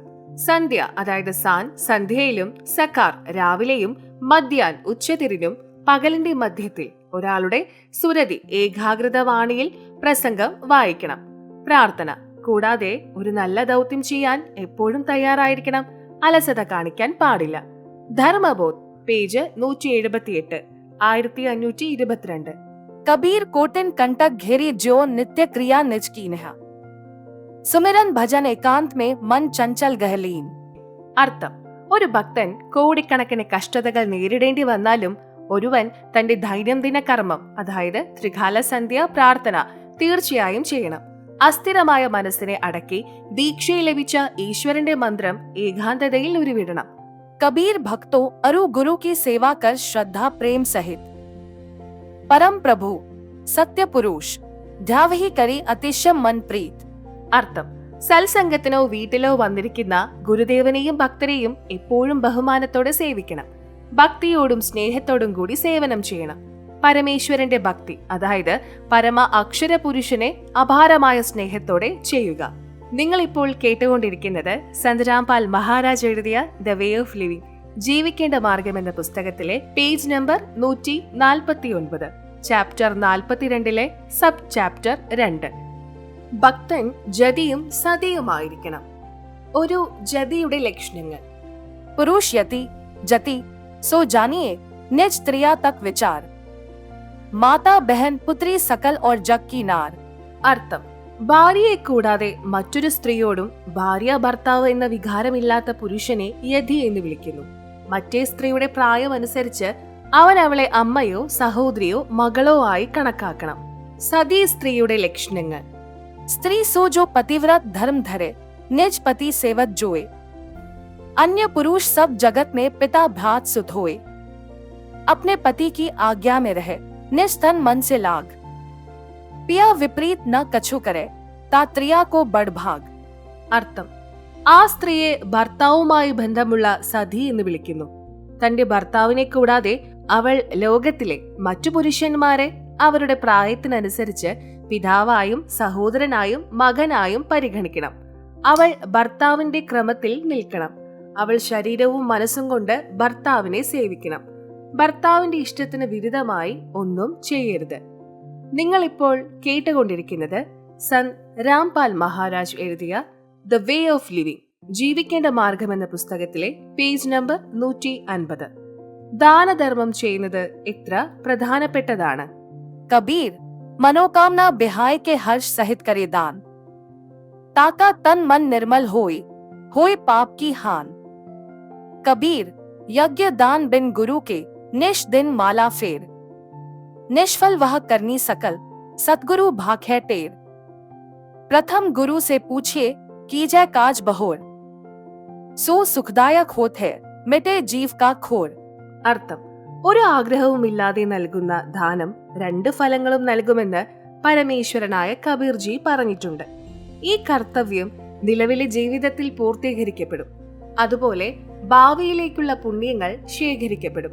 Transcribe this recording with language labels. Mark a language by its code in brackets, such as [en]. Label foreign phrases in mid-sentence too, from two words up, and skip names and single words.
[ml] സന്ധ്യ അതായത് സാൻ സന്ധ്യയിലും, സക്കാർ രാവിലെയും, മധ്യാൻ ഉച്ചതിരിഞ്ഞും, പകലിന്റെ മധ്യത്തിൽ ഒരാളുടെ സുരതി ഏകാഗ്രത വാണിയിൽ പ്രസംഗം വായിക്കണം. പ്രാർത്ഥന കൂടാതെ ഒരു നല്ല ദൗത്യം ചെയ്യാൻ എപ്പോഴും തയ്യാറായിരിക്കണം. അലസത കാണിക്കാൻ പാടില്ല. ധർമ്മബോധ് പേജ് 178 1522. [hi] कबीर कोटिन कंटक घेरी जो नित्य क्रिया निज की नेहा सुमिरन भजन एकांत में मन चंचल गहलीन. [ml] അർത്ഥം: ഒരു ഭക്തൻ കോടിക്കണക്കിന് കഷ്ടതകൾ നേരിടേണ്ടി വന്നാലും ഒരുവൻ തന്റെ ദൈനംദിന കർമ്മം, അതായത് ത്രികാല സന്ധ്യ പ്രാർത്ഥന തീർച്ചയായും ചെയ്യണം. അസ്ഥിരമായ മനസ്സിനെ അടക്കി ദീക്ഷയിൽ ലഭിച്ച ഈശ്വരന്റെ മന്ത്രം ഏകാന്തതയിൽ ഉരുവിടണം. [hi] कबीर भक्तों अरु गुरु की सेवा कर श्रद्धा प्रेम सहित परम प्रभु सत्य पुरुष ध्यावहि करि अतिशय मन प्रीत. [ml] അർത്ഥം: സത്സംഗത്തിനോ വീട്ടിലോ വന്നിരിക്കുന്ന ഗുരുദേവനെയും ഭക്തരെയും എപ്പോഴും ബഹുമാനത്തോടെ സേവിക്കണം. ഭക്തിയോടും സ്നേഹത്തോടും കൂടി സേവനം ചെയ്യണം. പരമേശ്വരന്റെ ഭക്തി, അതായത് പരമ അക്ഷര പുരുഷനെ അപാരമായ സ്നേഹത്തോടെ ചെയ്യുക. നിങ്ങൾ ഇപ്പോൾ കേട്ടുകൊണ്ടിരിക്കുന്നത് സന്ത് രാംപാൽ മഹാരാജ് എഴുതിയ ദ വേ ഓഫ് ലിവിംഗ്, ജീവിക്കേണ്ട മാർഗം എന്ന പുസ്തകത്തിലെ പേജ് നമ്പർ 149, ചാപ്റ്റർ 42 സബ് ചാപ്റ്റർ 2. ഭക്തൻ ജതിയും സതിയുമായിരിക്കണം. ഒരു ജതിയുടെ ലക്ഷണങ്ങൾ: [hi] पुरुष यति जति सो जानिए निज त्रिया तक विचार माता बहन पुत्री सकल और जग की नार. [ml] അർത്ഥം: ഭാര്യയെ കൂടാതെ മറ്റൊരു സ്ത്രീയോടും ഭാര്യ ഭർത്താവ് എന്ന വികാരമില്ലാത്ത പുരുഷനെ യതി എന്ന് വിളിക്കുന്നു. മറ്റേ സ്ത്രീയുടെ പ്രായമനുസരിച്ച് അവൻ അവളെ അമ്മയോ സഹോദരിയോ മകളോ ആയി കണക്കാക്കണം. സതീ സ്ത്രീയുടെ ലക്ഷണങ്ങൾ: [hi] स्त्री सो जो पतिव्रत धर्म धरे, निज पति सेवत जोए, अन्य पुरुष सब जगत में पिता भ्रात सुत होए, अपने पति की आज्ञा में रहे, निज तन मन से लाग, पिया विपरीत न कछु करे, तात्रिया को बड़ भाग. [ml] അർത്ഥം: ആ സ്ത്രീയെ ഭർത്താവുമായി ബന്ധമുള്ള സതി എന്ന് വിളിക്കുന്നു. തന്റെ ഭർത്താവിനെ കൂടാതെ അവൾ ലോകത്തിലെ മറ്റു പുരുഷന്മാരെ അവരുടെ പ്രായത്തിനനുസരിച്ച് പിതാവായും സഹോദരനായും മകനായും പരിഗണിക്കണം. അവൾ ഭർത്താവിന്റെ ക്രമത്തിൽ നിൽക്കണം. അവൾ ശരീരവും മനസ്സും കൊണ്ട് ഭർത്താവിനെ സേവിക്കണം. ഭർത്താവിന്റെ ഇഷ്ടത്തിന് വിരുദ്ധമായി ഒന്നും ചെയ്യരുത്. നിങ്ങളിപ്പോൾ കേട്ടുകൊണ്ടിരിക്കുന്നത് സന്ത് രാംപാൽ മഹാരാജ് എഴുതിയ ദ വേ ഓഫ് ലിവിംഗ്, ജീവിക്കേണ്ട മാർഗം എന്ന പുസ്തകത്തിലെ പേജ് നമ്പർ 150. ദാനധർമ്മം ചെയ്യുന്നത് എത്ര പ്രധാനപ്പെട്ടതാണ്. [hi] कबीर मनोकामना बिहाय के हर्ष सहित करे दान, ताका तन मन निर्मल होए पाप की हान. कबीर यज्ञ दान बिन गुरु के, निश दिन माला फेर, निष्फल वह करनी सकल, सतगुरु भाख्य टेर. प्रथम गुरु से पूछिए कीजय काज बहोर, सो सुखदायक होत है मिटे जीव का खोर. [ml] അർത്ഥം: ഒരു ആഗ്രഹവുമില്ലാതെ നൽകുന്ന ദാനം 2 ഫലങ്ങളും നൽകുമെന്ന് പരമേശ്വരനായ കബീർജി പറഞ്ഞിട്ടുണ്ട്. ഈ കർത്തവ്യം നിലവിലെ ജീവിതത്തിൽ പൂർത്തീകരിക്കപ്പെടും. അതുപോലെ ഭാവിയിലേക്കുള്ള പുണ്യങ്ങൾ ശേഖരിക്കപ്പെടും.